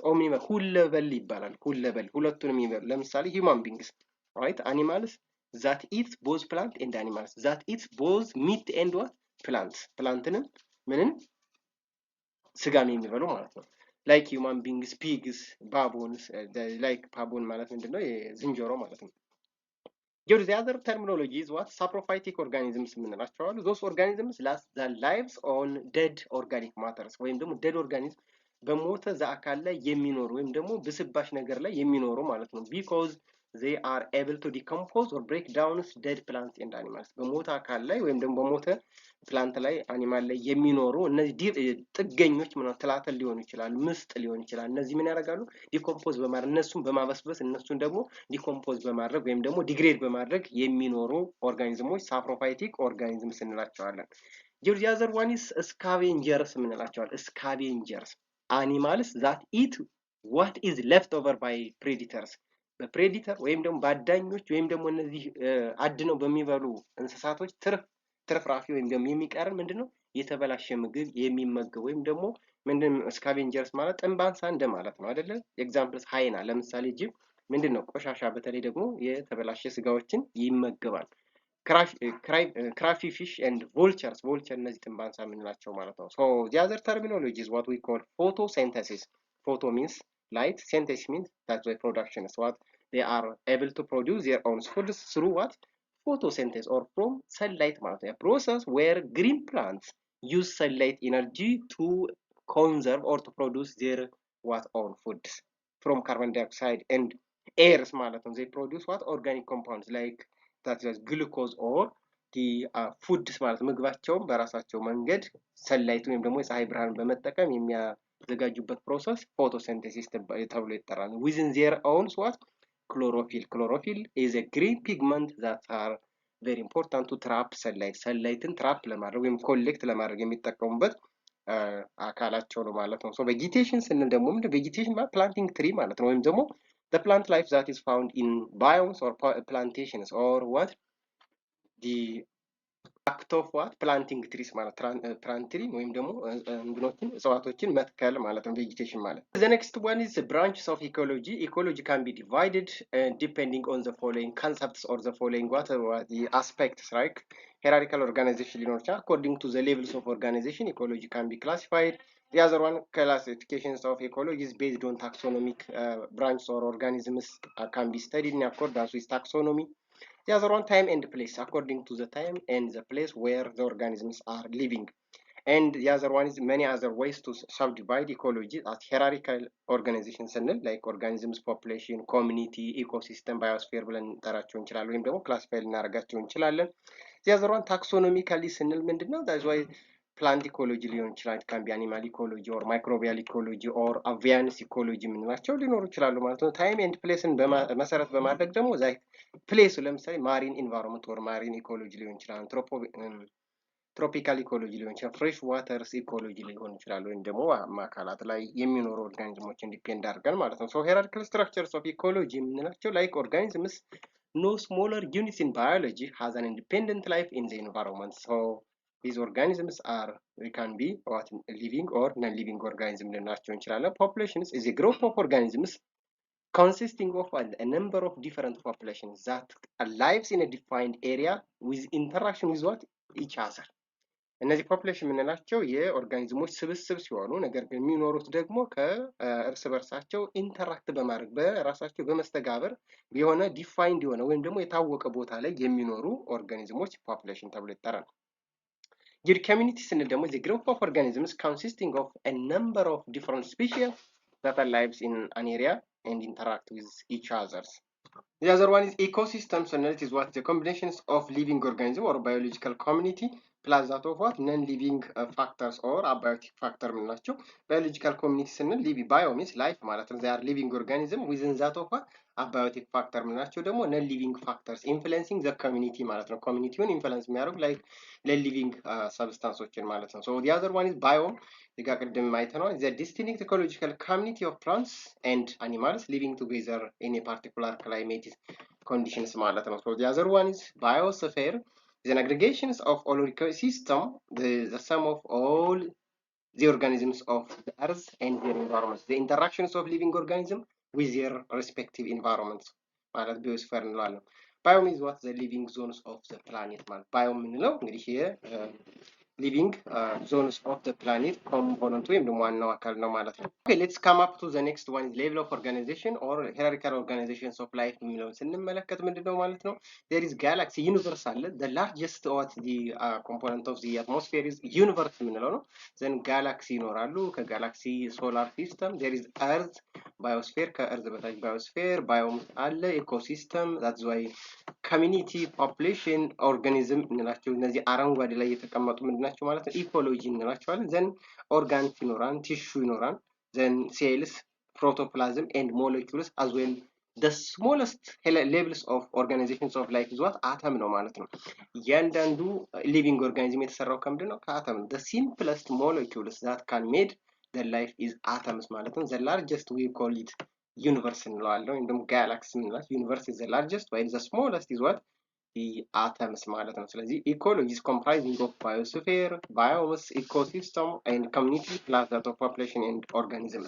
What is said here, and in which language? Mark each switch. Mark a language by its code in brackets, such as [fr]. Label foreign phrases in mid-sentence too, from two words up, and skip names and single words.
[am] ኦምኒቨር ሁለበል ይባላል። ሁለበል ሁለቱንም የሚበሉ ለምሳሌ [en] human beings right animals that eats both plant and animals that eats both meat and what plants [am] ፕላንትንም ምንን ስጋን የሚበሉ ማለት ነው። [en] like human beings, pigs, baboons like baboon [am] ማለት ምንድነው? የዝንጀሮ ማለት ነው። [en] the other terminology is what saprophytic organisms [am] የምንላቸው አሉ። [en] those organisms last their lives on dead organic matters [am] ወይም ደግሞ [en] dead organism [am] በሞተ አካል ላይ የሚኖሩ ወይም ደግሞ ብስባሽ ነገር ላይ የሚኖሩ ማለት ነው። [en] because they are able to decompose or break down dead plants and animals [am] በሞተ አካል ላይ ወይም ደግሞ በሞተ ፕላንት ላይ አኒማል ላይ የሚኖሩ እነዚህ ጥገኞች ምን ትላተል ሊሆኑ ይችላሉ፣ ምስጥ ሊሆን ይችላል። እነዚህ ምን ያደርጋሉ? ዲኮምፖዝ በማድረግ እነሱን በማበስበስ እነሱን ደግሞ ዲኮምፖዝ በማድረግ ወይም ደግሞ ዲግሬድ በማድረግ የሚኖሩ ኦርጋኒዝሞች ሳፕሮፋይቲክ ኦርጋኒዝምስ እንላቸዋለን። [en] the other one is scavengers [am] የምንላቸዋለን። [en] scavengers animals that eat what is left over by predators [am] በፕሬዲተር ወይም ደግሞ በአዳኞች ወይም ደግሞ እነዚህ አድነው በሚበሉ እንስሳቶች ትርፍራፊ ወይም ደግሞ የሚቀር ምንድነው የተበላሸ ምግብ የሚመገብ ወይም ደግሞ ምንድን ስካቬንጀርስ ማለት ጥንባንሳ እንደማለት ነው አይደለ? [en] examples hyena [am] ለምሳሌ ጅብ ምንድነው ቆሻሻ በተለይ ደግሞ የተበላሸ ስጋዎችን ይመገባል። [en] crayfish fish and vultures [am] እነዚህ ትንባንሳ የምንላቸው ማለት ነው። [en] so the other terminology is what we call photosynthesis. photo means light, synthesis means that's why production is what they are able to produce their own foods through what photosynthesis or from sunlight [am] ማለት ነው. [en] a process where green plants use sunlight energy to conserve or to produce their what own foods from carbon dioxide and airs [am] ማለት ነው. [en] they produce what organic compounds like that is glucose or the foods [am] ማለት ምግባቸውን በራሳቸው መንገድ ሰንላይት ወይም ደግሞ የፀሐይ ብርሃን በመጠቀም የሚያዘጋጁበት [en] process photosynthesis [am] ተብሎ ይጠራል። [en] within their own what chlorophyll is a green pigment that are very important to trap sunlight [am] ሰንላይትን ትራፕ ለማድረግ ወይም ኮሌክት ለማድረግ የሚጠቀሙበት አካላቸው ነው ማለት ነው። [en] so vegetation [am] ስንል ደግሞ [en] vegetation ማለት planting tree [am] ማለት ነው ወይም ደግሞ [en] the plant life that is found in biomes or plantations or what the act of what planting trees ማለት plant tree [am] ወይም ደግሞ እንትኖችን እጽዋቶችን መትከል ማለት ነው [en] vegetation ማለት። the next one is the branches of ecology. ecology can be divided depending on the following concepts or the following what the aspects, like hierarchical organization [am] ሊኖር ይችላል. [en] according to the levels of organization ecology can be classified. the other one classifications of ecology is based on taxonomic branches or organisms can be studied in accordance with taxonomy. the other one time and place according to the time and the place where the organisms are living. and the other one is many other ways to subdivide ecology as hierarchical organizations like organisms, population, community, ecosystem, biosphere [am] ብለን እንጠራቸው እንችላለን ወይም ደግሞ ክላሲፋይ ልናደርጋቸው እንችላለን። [en] the other one taxonomically [am] ስንል ምንድነው [en] that's why plant ecology [am] ሊሆን ይችላል, [en] it can be animal ecology or microbial ecology or avian ecology [am] የምንላቸው ሊኖሩ ይችላሉ ማለት ነው። [en] time and placeን [am] መሰረት በማድረግ ደግሞ ፕሌሱ ለምሳሌ [en] marine environment or marine ecology [am] ሊሆን ይችላል፣ [en] tropical ecology [am] ሊሆን ይችላል፣ [en] fresh waters ecology [am] ሊሆን ይችላል ወይም ደግሞ አካላት ላይ የሚኖሩ ኦርጋኒዝሞችን ዲፔንድ አድርገን ማለት ነው። [en] so hierarchical structures of ecology የምንላቸው like organisms no smaller units in biology has an independent life in the environment. So these organisms are they can be what living or non-living organisms [am] ልንላቸው እንችላለን። [en] populations is a group of organisms consisting of a number of different populations that lives in a defined area with interaction with what each other. [am] እነዚህ ፖፑሌሽን የምንላቸው የኦርጋኒዝሞች ስብስብ ሲሆኑ ነገር ግን የሚኖሩት ደግሞ ከእርስ በርሳቸው ኢንተራክት በማድረግ በራሳቸው በመስተጋበር የሆነ ዲፋይንድ የሆነ ወይም ደግሞ የታወቀ ቦታ ላይ የሚኖሩ ኦርጋኒዝሞች ፖፑሌሽን ተብሎ ይጠራል። የድ ኮሚኒቲ ስንል ደግሞ [en] the group of organisms consisting of a number of different species that lives in an area and interact with each others. The other one is ecosystems, and it is what the combinations of living organism or biological community plus that of what non-living factors or abiotic factor የምንላቸው biological community ስንል bio means life ማለት ነው። they are living organism within that of what abiotic factor [am] የምንላቸው ደግሞ [en] non-living factors influencing the community [am] ማለት ነው። ኮሚኒቲውን ኢንፍሉዌንስ የሚያደርጉ [en] like non-living substanceዎችን [am] ማለት ነው። [en] so the other one is biome [am] ጋ ቅድም አይተነዋል [en] the distinct ecological community of plants and animals living together in a particular climatic conditions [am] ማለት ነው። [en] so the other one is biosphere the aggregations of all ecosystem the sum of all the organisms of the earth and their environments the interactions of living organisms with their respective environments ማለት biosphere እንለዋለን። biome is what the living zones of the planet ማለት biome [am] የምንለው እንግዲህ [en] living zones of the planet component [am] ወይም ደግሞ ዋናው አካል ነው ማለት ነው። [en] okay let's come up to the next one is level of organization or hierarchical organizations of life [am] የሚለውን ስንመለከት ምንድነው ማለት ነው። [en] there is galaxy universe አለ the largest what the component of the atmosphere is universe [am] የምንለው ነው። [en] then galaxy [am] ይኖራሉ ከጋላክሲ [en] solar system there is earth biosphere [am] ከእርዝ በታች [en] biosphere biome አለ ecosystem that's why community population organism [am] እንላቸው እነዚህ አረንጓዴ ላይ የተቀመጡ ምንድናቸው ማለት ነው ኢኮሎጂ እንላቸዋለን። [en] then organs [am] ይኖራል tissue ይኖራል [en] then cells protoplasm and molecules as well the smallest levels of organizations of life is what atom [am] ነው ማለት ነው። እያንዳንዱ [en] living organism [am] የተሰራው ከምንድን ነው ከአተም ነው። [en] the simplest molecules that can made the life is atoms [am] ማለት ነው። [en] the largest we call it universe [am] እንለዋለን ወይም ደግሞ [en] galaxy እንላለን universe is the largest while the smallest is what the atoms [am] ማለት ነው። ስለዚህ [en] ecology is comprising of biosphere, biomes, ecosystem and community plus that of population and organisms.